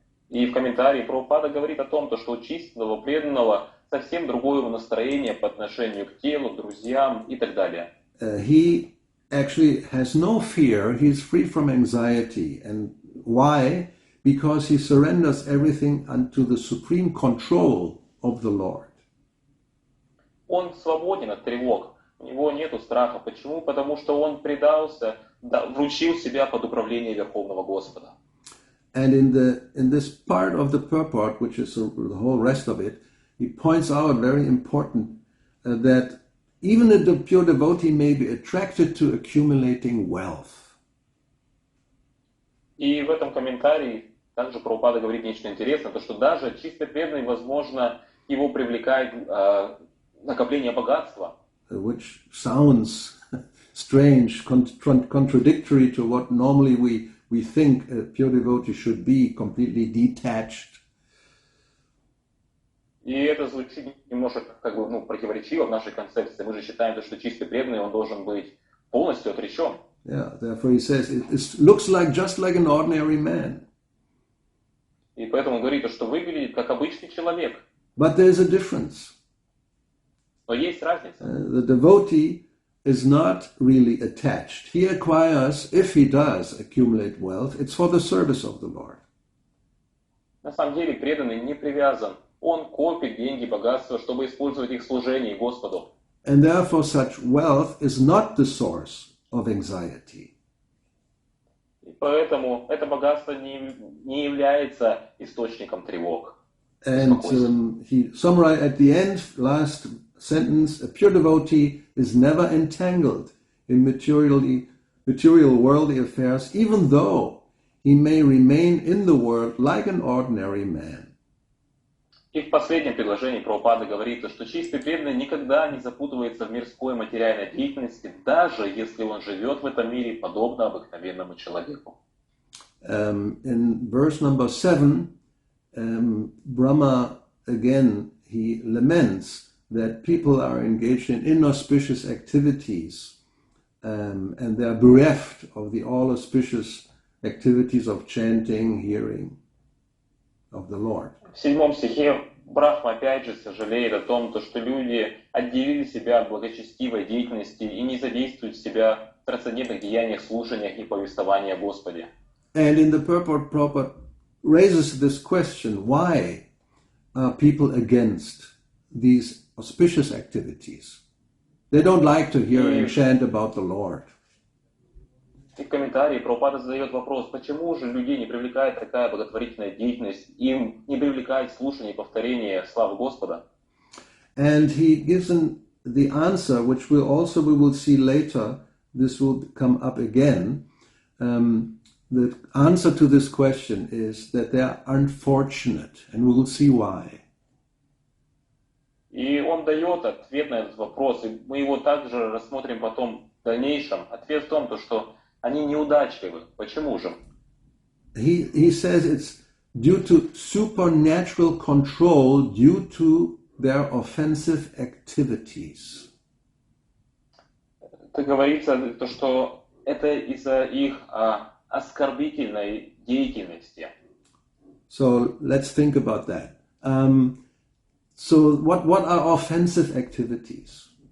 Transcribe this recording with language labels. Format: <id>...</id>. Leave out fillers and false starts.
<ru>И в комментарии Прабхупада говорит о том, что у чистого преданного совсем другое настроение по отношению к телу, друзьям и так далее.</ru> <en>He actually has no fear, he's free from anxiety. And why? Because he surrenders everything unto the supreme control of the Lord.</en> <ru>Он свободен от тревог, у него нету страха. Почему? Потому что он предался, вручил себя под управление Верховного Господа.</ru> <en>And in this part of the purport, which is the whole rest of it, he points out very important that even a pure devotee may be attracted to accumulating wealth.</en> <ru>И в этом комментарии также Прабхупада говорит нечто интересное, то что даже чисто преданный, возможно, его привлекает накопление богатства.</ru> <en>Which sounds strange, contradictory to what normally we think a pure devotee should be, completely detached.</en> <ru>И это звучит немножко противоречиво в нашей концепции. Мы же считаем, что чистый преданный, он должен быть полностью отречен.</ru> <en>Yeah, therefore he says it looks just like an ordinary man.</en> <ru>И поэтому он говорит, что выглядит как обычный человек.</ru> <en>But there's a difference.</en> <ru>Но есть разница.</ru> <en>The devotee is not really attached. He acquires, if he does accumulate wealth, it's for the service of the Lord.</en> <ru>На самом деле преданный не привязан. Он копит деньги, богатство, чтобы использовать их в служении Господу.</ru> <en>And therefore such wealth is not the source of anxiety.</en> <ru>И поэтому это богатство не является источником тревог.</ru> <en>And he summarized at the end, last sentence, a pure devotee is never entangled in material worldly affairs, even though he may remain in the world like an ordinary man.</en> <ru>И в последнем предложении Прабхупада говорит, что чистый преданный никогда не запутывается в мирской материальной деятельности, даже если он живет в этом мире подобно обыкновенному человеку.</ru> <en>In verse number 7, Brahma again, he laments that people are engaged in inauspicious activities and they are bereft of the all-auspicious activities of chanting, hearing of the Lord.</en> <ru>В 7 стихе Брахма опять же сожалеет о том, что люди отделили себя от благочестивой деятельности и не задействуют себя в трансцендентных деяниях, слушаниях и повествовании о Господе.</ru> <en>And in the purport, Prabhupada raises this question: why are people against these auspicious activities? They don't like to hear and chant about the Lord.</en> <ru>И в комментарии Прабхупада задает вопрос, почему же людей не привлекает такая благотворительная деятельность, им не привлекает слушание и повторение славы Господа?</ru> <en>And he gives the answer, which we will see later. This will come up again. The answer to this question is that they are unfortunate, and we will see why.</en> <ru>И он дает ответ на этот вопрос, и мы его также рассмотрим потом в дальнейшем. Ответ в том, что они неудачливы. Почему же?</ru> <en>He says it's due to supernatural control due to their offensive activities.</en> <ru>Это говорится, что это из-за их оскорбительной деятельности.</ru> <en>So let's think about that. So what are offensive activities?</en>